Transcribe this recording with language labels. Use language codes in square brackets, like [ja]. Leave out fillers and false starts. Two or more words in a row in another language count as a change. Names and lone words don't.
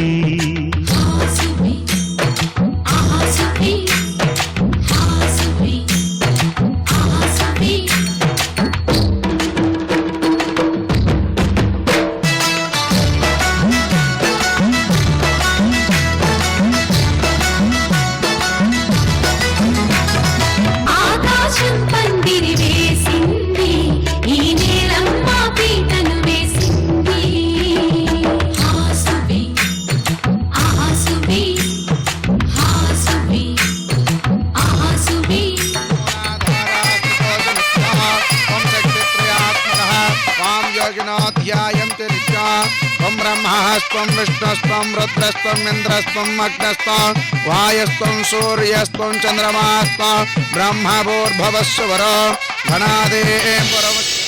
[te] ఆసుబి ఆసుబి ఆసుబి ఆసుబి ఆకాశం పందిరి వేసింది ఈ నేలమ్మ పీటను వేసింది. ఆసుబి ఆసుబి ఆసుబి ఆసుబి [sa] त्वं शक्तित्रयात्मकः त्वां योगिनो ध्यायन्ति नित्यं त्वं ब्रह्मस्त्वं विष्णुस्त्वं रुद्रस्त्वं इन्द्रस्त्वं अग्नस्त्वं वायुस्त्वं सूर्यस्त्वं चन्द्रमास्त्वं ब्रह्मभूर्भुवस्सुवरो घनादेः पुरवत्.